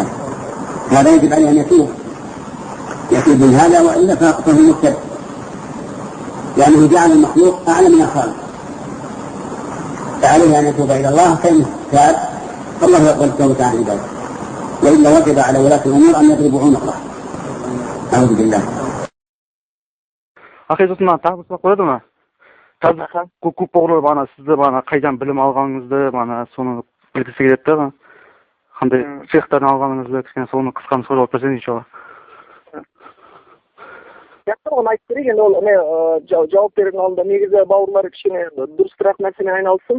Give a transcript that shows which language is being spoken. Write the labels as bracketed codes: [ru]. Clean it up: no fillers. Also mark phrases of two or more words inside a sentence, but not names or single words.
[ar] هذا يجب عليه أن يتوب من هذا، وإلا فهو مبتدع، لأنه جعل المخلوق أعلى من الخالق، فعليه أن يتوب إلى الله. فإن تاب فالله يقبل التوبة عن عباده، وإلا وجب على ولاة الأمور أن يضربوا عنقه. أعوذ بالله. [kk] Ақиқатына тағы сұрақ қояды ма? Қазір көп бауырлар бана сізді бана қайдан білім алғаныңызды бана соны білгісі келеді да, қандай цехтардан алғаныңызды, кішкене соны қысқаны сөйлеп берсеңіз иншалла. Жақсы, оны айтып берейік. Енді ол жауап берудің алдында негізі бауырлар кішкене дұрысырақ нәрсемен айналсын.